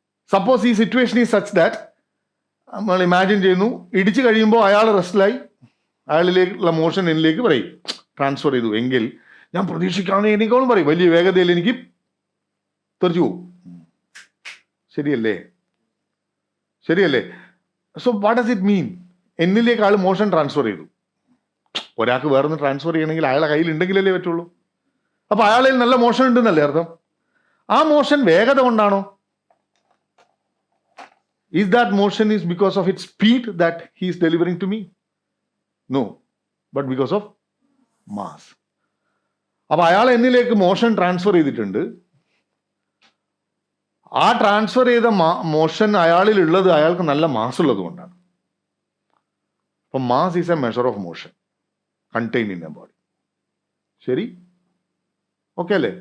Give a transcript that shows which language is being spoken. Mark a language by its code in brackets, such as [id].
[ml] Suppose ഈ [en] situation is such that [ml] നമ്മൾ imagine ചെയ്യുന്നു, ഇടിച്ചു കഴിയുമ്പോൾ അയാൾ റെസ്റ്റിലായി, അയാളിലേക്കുള്ള മോഷൻ എന്നിലേക്ക് പറയും ട്രാൻസ്ഫർ ചെയ്തു എങ്കിൽ ഞാൻ പ്രതീക്ഷിക്കാവുന്ന എനിക്കോളും പറയും വലിയ വേഗതയിൽ എനിക്ക് തെറിച്ചു പോകും. ശരിയല്ലേ? ശരിയല്ലേ? [en] So what does it mean? [ml] എന്നിലേക്ക് ആൾ മോഷൻ ട്രാൻസ്ഫർ ചെയ്തു. ഒരാൾക്ക് വേറൊന്ന് ട്രാൻസ്ഫർ ചെയ്യണമെങ്കിൽ അയാളെ കയ്യിൽ ഉണ്ടെങ്കിലല്ലേ പറ്റുള്ളൂ. അപ്പോൾ അയാളിൽ നല്ല മോഷൻ ഉണ്ടെന്നല്ലേ അർത്ഥം? ആ മോഷൻ വേഗത കൊണ്ടാണോ? [en] Is that motion is because of its speed that he is delivering to me? No, but because of mass. [ml] അപ്പോൾ അയാൾ എന്നിലേക്ക് മോഷൻ ട്രാൻസ്ഫർ ചെയ്തിട്ടുണ്ട്. ആ ട്രാൻസ്ഫർ ചെയ്ത മോഷൻ അയാളിൽ ഉള്ളത് അയാൾക്ക് നല്ല മാസ് ഉള്ളത് കൊണ്ടാണ്. അപ്പം [en] Mass is a measure of motion contained in a body. [ml] ശരി? ഓക്കെ അല്ലേ?